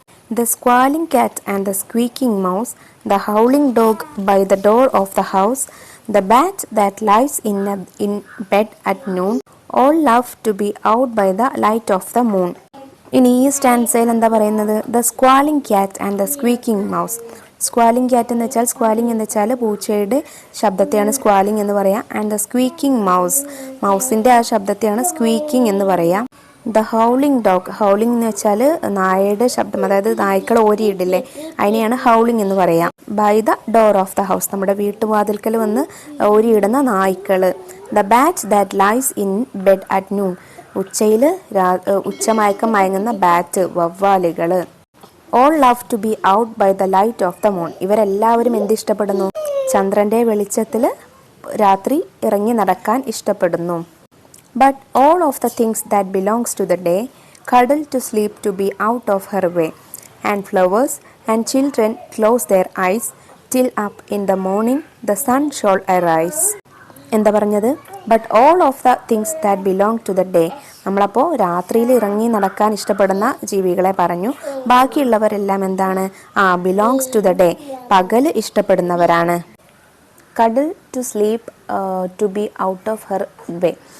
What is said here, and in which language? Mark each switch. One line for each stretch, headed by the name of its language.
English: The squalling cat and the squeaking mouse, the howling dog by the door of the house, the bat that lies in bed at noon, all love to be out by the light of the moon.
Malayalam: ഇനി ഈ സ്റ്റാൻസയിൽ എന്താ പറയുന്നത്?
English: The squalling cat and the squeaking mouse.
Malayalam: സ്ക്വാലിംഗ് cat എന്ന് വെച്ചാൽ, സ്ക്വാലിംഗ് എന്ന് വെച്ചാൽ പൂച്ചയുടെ ശബ്ദത്തെയാണ് സ്ക്വാലിംഗ് എന്ന് പറയാം.
English: and the squeaking mouse,
Malayalam: മൗസിൻ്റെ ആ ശബ്ദത്തെയാണ് സ്ക്വീക്കിംഗ് എന്ന് പറയാം.
English: The howling dog.
Malayalam: ഹൗളിംഗ് എന്ന് വെച്ചാൽ നായയുടെ ശബ്ദം, അതായത് നായ്ക്കൾ ഓരിയിടില്ലേ, അതിനെയാണ് ഹൗളിംഗ് എന്ന് പറയാം.
English: by the door of the house,
Malayalam: നമ്മുടെ വീട്ടുവാതിൽക്കൽ വന്ന് ഓരിയിടുന്ന നായ്ക്കൾ.
English: The bat that lies in bed at noon.
Malayalam: ഉച്ചയിൽ ഉച്ചമയക്കം മയങ്ങുന്ന bat, വവ്വാലുകൾ.
English: All love to be out by the light of the moon.
Malayalam: ഇവരെല്ലാവരും എന്തിഷ്ടപ്പെടുന്നു? ചന്ദ്രൻ്റെ വെളിച്ചത്തിൽ രാത്രി ഇറങ്ങി നടക്കാൻ ഇഷ്ടപ്പെടുന്നു.
English: But all of the things that belongs to the day cuddle to sleep to be out of her way, and flowers and children close their eyes till up in the morning the sun shall arise.
Malayalam: എന്താ പറഞ്ഞത്?
English: But all of the things that belong to the day.
Malayalam: നമ്മളപ്പോൾ രാത്രിയിൽ ഇറങ്ങി നടക്കാൻ ഇഷ്ടപ്പെടുന്ന ജീവികളെ പറഞ്ഞു. ബാക്കിയുള്ളവരെല്ലാം എന്താണ്?
English: belongs to the day,
Malayalam: പകൽ ഇഷ്ടപ്പെടുന്നവരാണ്.
English: Cuddle to sleep to be out of her way.